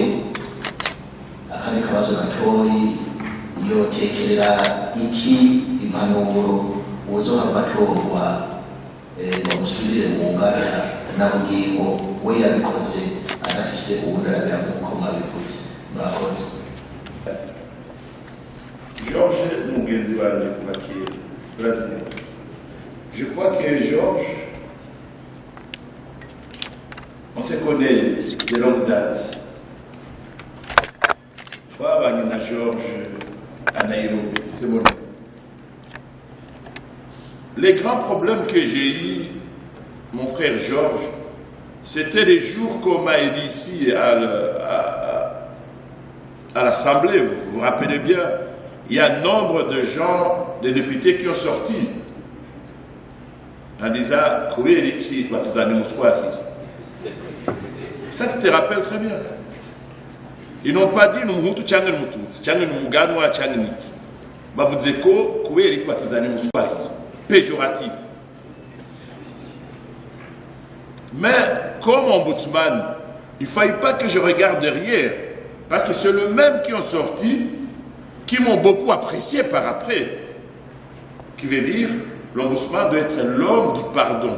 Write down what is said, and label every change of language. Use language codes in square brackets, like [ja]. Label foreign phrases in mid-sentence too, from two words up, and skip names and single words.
[rn] Akandi kabazo gatoyi, yotekerera iki impanuro uzohava atorwa bamusubirire mu ngara na bugingo we yabikoze adafise ubugarabira nk'uko mwabivuze. Murakoze. Georges ni mugenzi wanje kuva kera turaziranye. [fr] Je crois que Georges, on se connaît de longue date. [rn] Twabanye na Georges [fr] à Nairobi. C'est mon avis. Les grands problèmes que j'ai eus, mon frère Georges, c'était les jours qu'on m'a aidé ici à l'Assemblée. Vous vous rappelez bien, il y a un nombre de gens, de députés qui ont sorti en disant ça tu te rappelles très bien. Ils n'ont pas dit nous Hutu [rw] cyangwa Mututsi cyangwa Muganwa cyangwa Niki. Bavuze ko kubera iki batuzanye Muswahili. [fr] Péjoratif. Mais comme ombudsman, il ne fallait pas que je regarde derrière, parce que c'est le même qui ont sorti, qui m'ont beaucoup apprécié par après. Qui veut dire, l'ombudsman doit être l'homme du pardon.